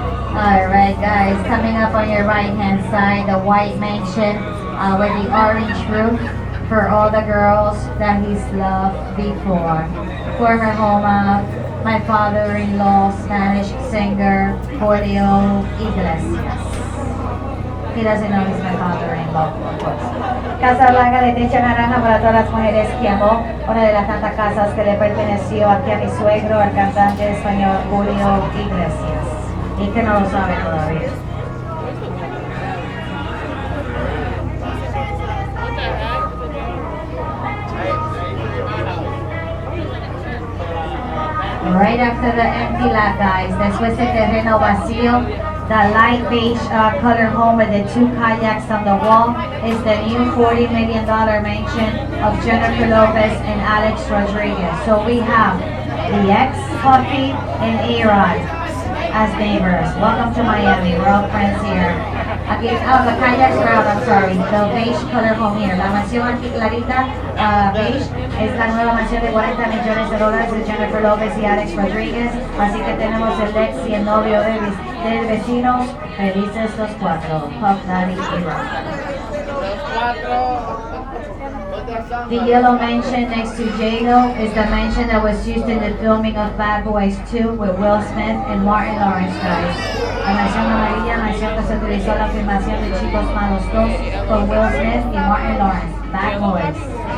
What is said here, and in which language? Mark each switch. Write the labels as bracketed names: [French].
[English] Alright guys, coming up on your right hand side, the white mansion with the orange roof for all the girls that he's loved before. Former home of my father-in-law, Spanish singer, Julio Iglesias. He doesn't know he's my father-in-law, of course. [Spanish] Casa Blanca de techo naranja para todas las mujeres que amó, una de las tantas casas que le perteneció aquí a mi suegro, al cantante español Julio Iglesias. Y que no lo sabe todavía. [English] Right after the empty lot, guys, [Spanish] después del terreno vacío, [English] the light beige color home with the two kayaks on the wall is the new $40 million mansion of Jennifer Lopez and Alex Rodriguez. So we have the ex, Puffy, and A-Rod as neighbors. Welcome to Miami. We're all friends here. Aquí, the kayaks are out, I'm sorry. The beige color home here. [Spanish] La mansión aquí clarita, beige, es la nueva mansión de $40 millones de Jennifer Lopez y Alex Rodriguez. Así que tenemos el ex y el novio del vecino. Felices los cuatro. Puff Daddy y Rock. [English] The yellow mansion next to J-Lo is the mansion that was used in the filming of Bad Boys 2 with Will Smith and Martin Lawrence, guys. [Spanish] La mansión amarilla, mansión que se utilizó en la filmación de Chicos Malos 2 con Will Smith y Martin Lawrence, Bad Boys.